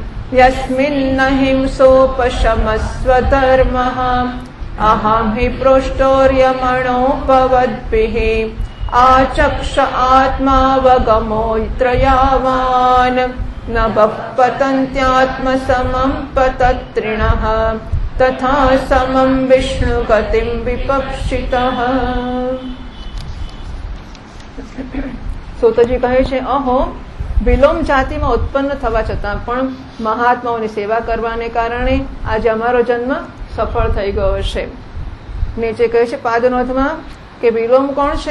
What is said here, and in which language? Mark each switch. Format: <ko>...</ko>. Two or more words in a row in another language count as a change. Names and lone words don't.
<sa>यस्मिन्नहिंसोपशमस्वधर्मः अहं हि पृष्टोर्यमणोपवद्भिः आचक्ष आत्मावगमोऽत्रयावान् न पतन्त्यात्मसमं पतत्रिणः तथा समं विष्णुगतिं विपक्षितः.</sa> <gu>સૂતજી કહે છે, અહો વિલોમ જાતિમાં ઉત્પન્ન થવા છતાં પણ મહાત્માઓની સેવા કરવાને કારણે આજે અમારો જન્મ સફળ થઈ ગયો છે. નીચે કહે છે પાદનોધમાં કે વિલોમ કોણ છે?</gu>